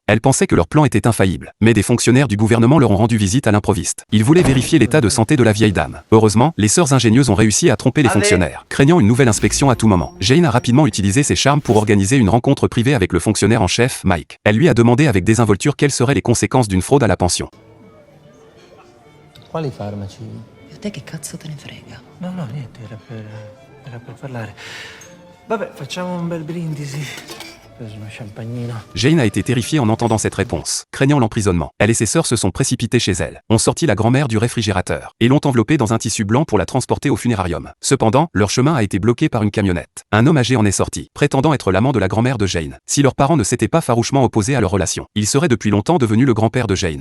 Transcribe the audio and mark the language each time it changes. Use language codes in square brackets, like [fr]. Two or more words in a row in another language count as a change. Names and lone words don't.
[fr] Elle pensait que leur plan était infaillible, mais des fonctionnaires du gouvernement leur ont rendu visite à l'improviste. Ils voulaient vérifier l'état de santé de la vieille dame. Heureusement, les sœurs ingénieuses ont réussi à tromper les fonctionnaires, craignant une nouvelle inspection à tout moment. Jane a rapidement utilisé ses charmes pour organiser une rencontre privée avec le fonctionnaire en chef, Mike. Elle lui a demandé avec désinvolture quelles seraient les conséquences d'une fraude à la pension. [it] Quali farmaci? E a te che cazzo te ne frega? No, niente, era per parlare. Vabbè, facciamo un bel brindisi. Preso una champagnina. [fr] Jane a été terrifiée en entendant cette réponse, craignant l'emprisonnement. Elle et ses sœurs se sont précipitées chez elle, ont sorti la grand-mère du réfrigérateur, et l'ont enveloppée dans un tissu blanc pour la transporter au funérarium. Cependant, leur chemin a été bloqué par une camionnette. Un homme âgé en est sorti, prétendant être l'amant de la grand-mère de Jane. Si leurs parents ne s'étaient pas farouchement opposés à leur relation, il serait depuis longtemps devenu le grand-père de Jane.